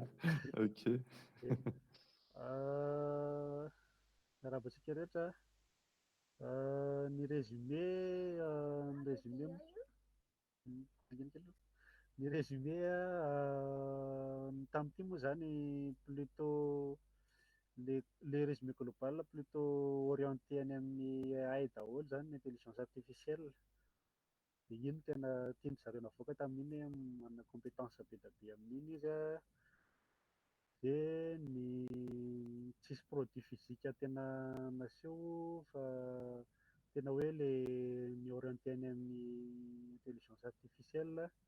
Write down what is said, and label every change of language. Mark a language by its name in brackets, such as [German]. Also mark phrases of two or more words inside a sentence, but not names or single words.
[Malagasy] Ok. Miarabantsika rehetra. Ny résumé tamin'ity moa zany [French] plutôt le résumé global plutôt orienté [Malagasy] any amin'ny AI daholo zany, [French] intelligence artificielle. [Malagasy] Dia iny tena tiany zareo navoaka tamin'iny manana compétence be dia be amin'iny izy a. Dia ny tsisy [French] produit physique [Malagasy] tena naseho fa tena hoe le ny orienté any amin'ny [French] intelligence artificielle.